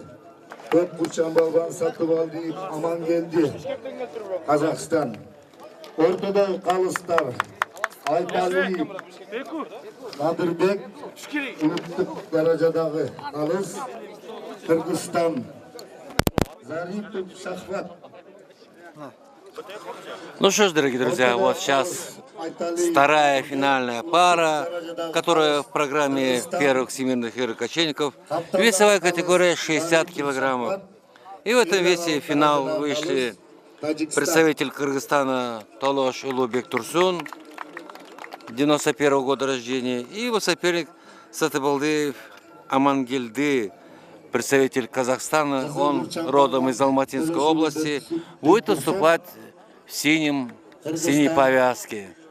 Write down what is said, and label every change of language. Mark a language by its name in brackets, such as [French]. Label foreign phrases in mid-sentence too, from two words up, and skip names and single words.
[Kyrgyz] Көп курчан балган Сатыбалдиев Амангелди. Казакстан. Ортодо калыстар Айталиев Надырбек, улуттук даражадагы калыс Кыргызстан. Зарипов Шахват. [Russian] Ну что ж, дорогие друзья, вот сейчас вторая финальная пара, которая в программе первых всемирных игр кочевников. Весовая категория 60 килограммов. И в этом весе в финал вышли представитель Кыргызстана Толош Улубек Турсун, 91 года рождения, и его соперник Сатыбалдиев Амангелди, представитель Казахстана, он родом из Алматинской области, будет выступать в синей повязке.